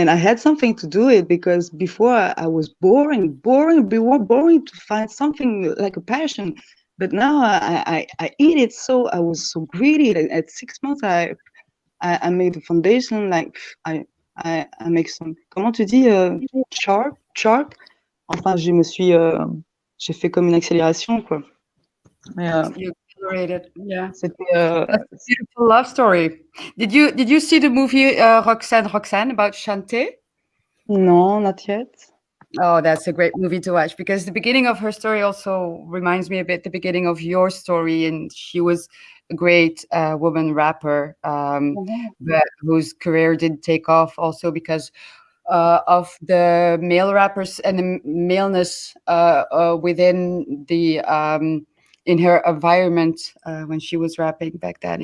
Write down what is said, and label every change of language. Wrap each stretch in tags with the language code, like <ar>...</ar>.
<en>And I had something to do it, because before I was boring to find something like a passion. But now I eat it, so I was so greedy. At 6 months, I made a foundation, like I make some,</en> <fr>comment tu dis,</fr> <en>chart.</en> <fr>Enfin, j'ai fait comme une accélération, quoi.</fr> <en>You accelerated, yeah.</en> <fr>C'était</fr> <en>That's a beautiful love story. Did you see the movie Roxanne about Shantae? No, not yet. Oh, that's a great movie to watch, because the beginning of her story also reminds me a bit the beginning of your story, and she was a great woman rapper, but whose career didn't take off also because of the male rappers and the maleness within the in her environment when she was rapping back then.</en>